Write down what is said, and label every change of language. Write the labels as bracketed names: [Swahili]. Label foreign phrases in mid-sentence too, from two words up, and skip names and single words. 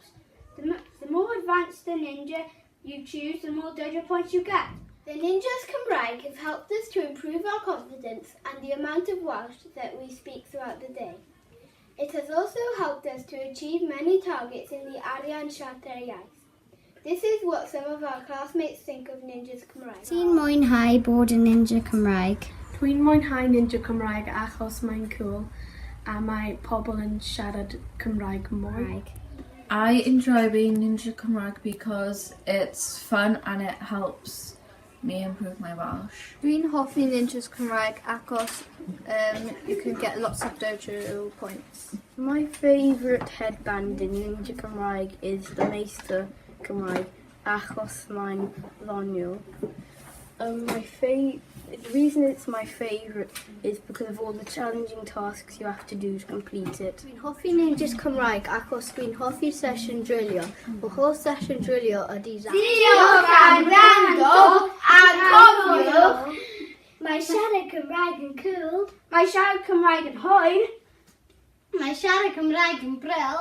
[English] The more advanced the ninja you choose, the more dojo points you get. The Ninjas Cymraeg have helped us to improve our confidence and the amount of Welsh that we speak throughout the day. It has also helped us to achieve many targets in the Arian Siarter Iaith. This is what some of our classmates think of Ninjas Cymraeg. [Welsh] Ti'n mwynhau bod yn Ninja Cymraeg? Dwi'n mwynhau Ninja Cymraeg achos mae'n cool a mae pobl yn siarad Cymraeg mwy. [English] I enjoy being Ninja Cymraeg because it's fun and it helps me improve my Welsh. [Welsh] Dwi'n hoffi Ninjas Cymraeg achos [English] you can get lots of dojo points. My favourite headband in Ninja Cymraeg is the Meistr Cymraeg [Welsh] achos mae'n ddoniol. [English] The reason it's my favourite is because of all the challenging tasks you have to do to complete it. [Welsh] Dwi'n hoffi Ninjas Cymraeg achos dwi'n hoffi session drilio. Y holl session drilio ydi Diolch am wrando a cofiwch, mae siarad Cymraeg yn cool, mae siarad Cymraeg yn hwyr, Mae siarad Cymraeg yn bril